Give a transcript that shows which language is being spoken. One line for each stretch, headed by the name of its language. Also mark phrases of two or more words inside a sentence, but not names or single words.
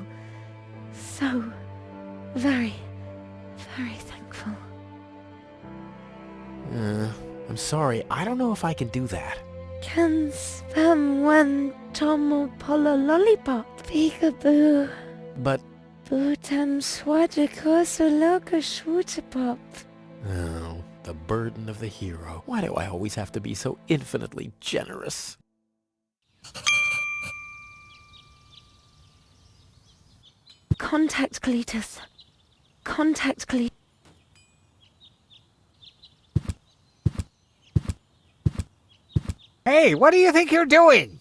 English: So very, very thankful. I'm sorry. I don't know if I can do that. Can spam when tomo polo lollipop. Peekaboo. But... Butam swadiko soloka shwootapop. Oh, the burden of the hero. Why do I always have to be so infinitely generous? Contact Cletus. Contact Cletus. Hey, what do you think you're doing?